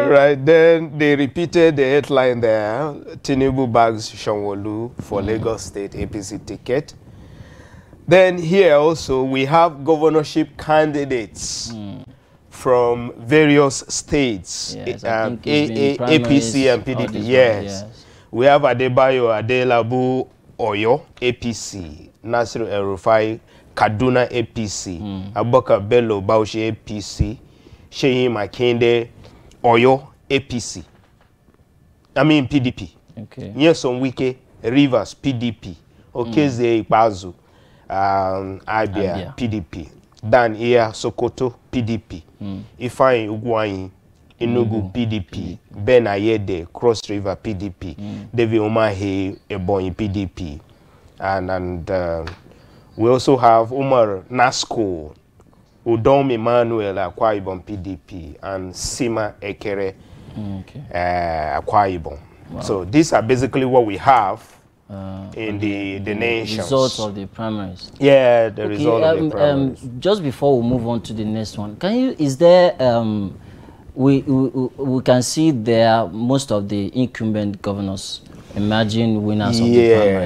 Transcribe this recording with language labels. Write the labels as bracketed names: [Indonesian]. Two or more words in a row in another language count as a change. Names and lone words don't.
[English] Right, then they repeated the headline there. Tinubu bags Sanwo-Olu for Lagos State APC ticket. Then here also we have governorship candidates from various states, yes, APC and PDP. Yes. We have Adebayo Adelabu Oyo, APC, Nasiru El-Rufai, Kaduna, APC, Abubakar Bello Bauchi, APC, Sheyi Makinde, Oyo, APC. I mean PDP. Okay. Nyesom Wike, Rivers, PDP. Okeze Ikpazu, Abia, PDP. Dan Iya Sokoto, PDP. Ifeanyi Ugwuanyi, Enugu, PDP. Ben Ayede, Cross River, PDP. David Umahi, Ebonyi, PDP. And we also have Umar Nasco, Udom Emmanuel, Akwa Ibom, PDP, and Sima Ekere, Akwa Ibom. Wow. So these are basically what we have in the nations. Results of the primaries. Yeah, the result of the primaries. Just before we move on to the next one, can you? Is there? We can see there most of the incumbent governors emerging winners of the primaries.